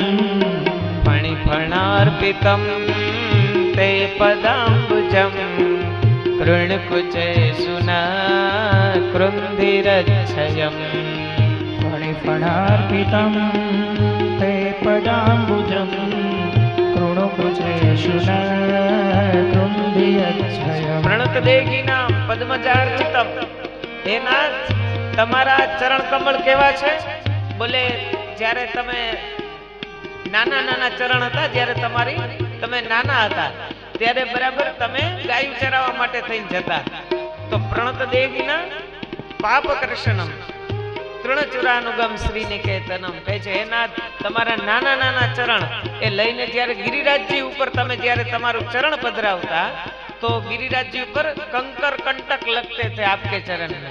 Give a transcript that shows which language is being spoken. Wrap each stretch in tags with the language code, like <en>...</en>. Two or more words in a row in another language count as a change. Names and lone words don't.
<sa>फणिफणार्पितं ते पदाम्बुजं, कृणकुचे सुना कृन्धिरच्छयम्, फणिफणार्पितं ते पदाम्बुजं, कृणुकुचे शुनकृन्धिरच्छयम्. प्रणत देहिनां पद्मजार्चितम्.</sa> <gu>હે નાથ તમારા ચરણ કમળ કેવા છે? બોલે જ્યારે તમે નાના નાના ચરણ હતા, જ્યારે તમે નાના હતા ત્યારે બરાબર તમે ગાયું ચરાવવા માટે થઈને જતા, તો</gu> <sa>પ્રણત દેવીના પાપ કર્ષણમ તૃણચુરાનુગમ શ્રીનિકેતનમ</sa> <gu>કહે છે, હે નાથ તમારા નાના નાના ચરણ એ લઈને જ્યારે ગિરિરાજજી ઉપર તમે જ્યારે તમારું ચરણ પધરાવતા, તો ગિરિરાજજી ઉપર</gu> <hi>कंकर कंटक लगते थे आपके चरण में.</hi>